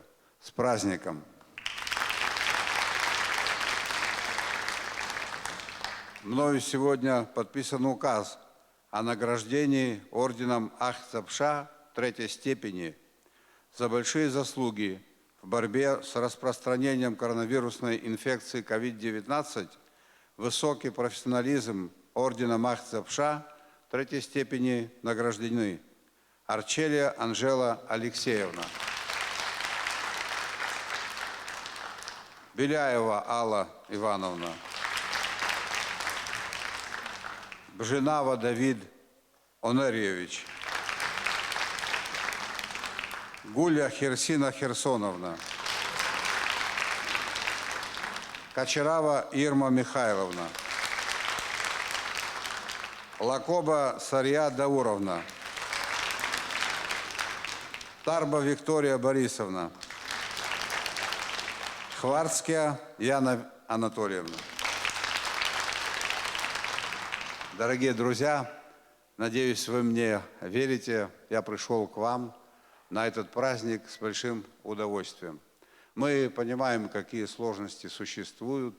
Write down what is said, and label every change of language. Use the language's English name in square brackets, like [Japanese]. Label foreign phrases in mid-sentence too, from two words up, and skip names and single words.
[Russian] С праздником! Мною сегодня подписан указ о награждении орденом Ах-Цапша третьей степени за большие заслуги в борьбе с распространением коронавирусной инфекции COVID-19, высокий профессионализм ордена Ах-Цапша третьей степени награждены Арчелия Анжела Алексеевна, Беляева Алла Ивановна, Бженава Давид Онерьевич, Гуля Херсина Херсоновна, Кочарава Ирма Михайловна, Лакоба Сария Дауровна. Тарба Виктория Борисовна. Хварцкая Яна Анатольевна. Дорогие друзья, надеюсь, вы мне верите. Я пришел к вам на этот праздник с большим удовольствием. Мы понимаем, какие сложности существуют.